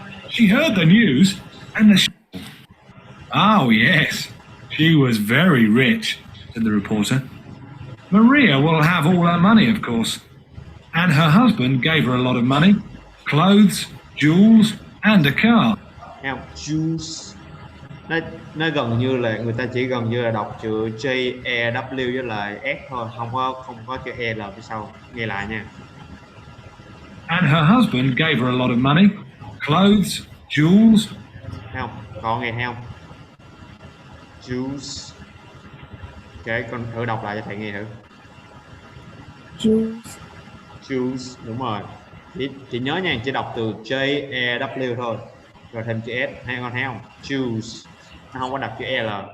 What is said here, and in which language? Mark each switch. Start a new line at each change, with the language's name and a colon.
English: She heard the news and the. Oh, yes, she was very rich, said the reporter. Maria will have all her money, of course. And her husband gave her a lot of money, clothes, jewels, and a car.
Vietnamese: Thấy không? Juice. Nó gần như là người ta chỉ gần như là đọc chữ J E W với lại S thôi, không có chữ E L phía sau. Nghe lại nha.
English: And her husband gave her a lot of money, clothes, jewels.
Vietnamese: Thấy không? Con nghe thấy không? Juice. Ok, con thử đọc lại cho thầy nghe thử.
English: juice,
Vietnamese: Juice, đúng rồi. Chỉ nhớ nha, chỉ đọc từ J E W thôi, rồi thêm chữ S, hay con thấy không? Juice, nó không có đọc chữ L.